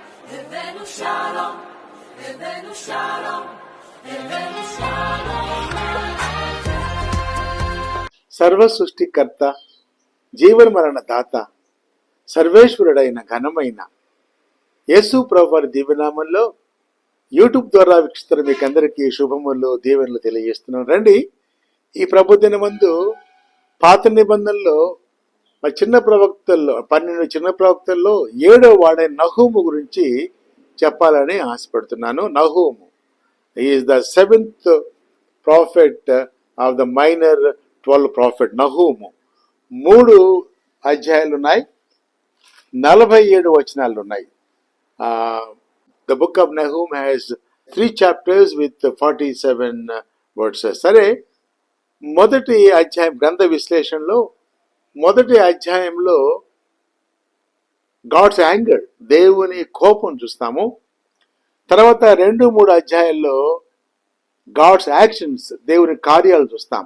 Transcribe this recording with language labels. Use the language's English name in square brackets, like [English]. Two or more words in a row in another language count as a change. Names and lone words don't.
[Hebrew] הבאנו שלום, הבאנו שלום, הבאנו שלום. [Telugu] సర్వ సృష్టికర్త, జీవన మరణ దాత, సర్వేశ్వరుడైన ఘనమైన యేసు ప్రభువారి దివ్యనామంలో యూట్యూబ్ ద్వారా వీక్షిస్తున్న మీకందరికీ శుభములు, దీవెనలు తెలియజేస్తున్నాను. రండి, ఈ ప్రభుదిన ముందు పాత నిబంధనలో చిన్న ప్రవక్తల్లో 12 చిన్న ప్రవక్తల్లో 7వ వాడైన నహూము గురించి చెప్పాలని ఆశపడుతున్నాను. [English] Nahum is the 7th prophet of the minor 12 prophet. [Telugu] నహూము 3 అధ్యాయాలు ఉన్నాయి, 47 వచనాలు ఉన్నాయి. [English] The book of Nahum has 3 chapters with 47 verses. [Telugu] సరే, మొదటి అధ్యాయం గ్రంథ విశ్లేషణలో మొదటి అధ్యాయంలో [English] God's anger, [Telugu] దేవుని కోపం చూస్తాము. తర్వాత 2-3 అధ్యాయాల్లో [English] God's actions, [Telugu] దేవుని కార్యాలు చూస్తాం.